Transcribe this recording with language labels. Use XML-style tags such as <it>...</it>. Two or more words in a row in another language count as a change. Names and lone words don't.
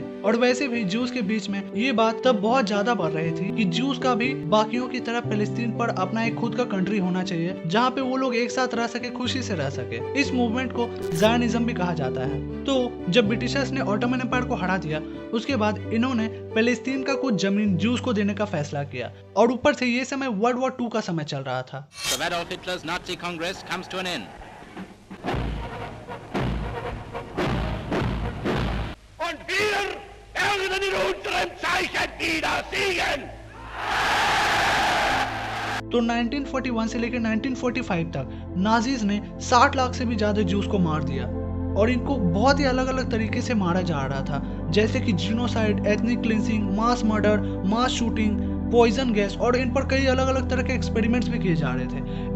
<hi>और वैसे भी ज्यूज के बीच में ये बात तब बहुत ज्यादा बढ़ रही थी कि ज्यूज का भी बाकियों की तरह पैलेस्टीन पर अपना एक खुद का कंट्री होना चाहिए जहाँ पे वो लोग एक साथ रह सके, खुशी से रह सके। इस मूवमेंट को ज़ायनिज्म भी कहा जाता है। तो जब ब्रिटिशर्स ने ऑटोमन एम्पायर को हरा दिया उसके बाद इन्होंने पैलेस्टीन का कुछ जमीन ज्यूज को देने का फैसला किया और ऊपर से ये समय</hi> <en>World War 2</en> <hi>का समय चल रहा था।</hi> <en>So Adolf Hitler's Nazi Congress comes to an end.</en> <de>Und wir werden in unserem Zeichen wieder siegen!</de> <hi>तो 1941 से लेकर 1945 तक नाजीज ने 60 लाख से भी ज्यादा ज्यूज को मार दिया और इनको बहुत ही अलग अलग तरीके से मारा जा रहा था, जैसे कि</hi> <en>genocide, ethnic cleansing, mass murder, mass shooting, poison gas</en> <hi>और इन पर कई अलग अलग तरह के एक्सपेरिमेंट्स भी किए जा रहे थे।</hi>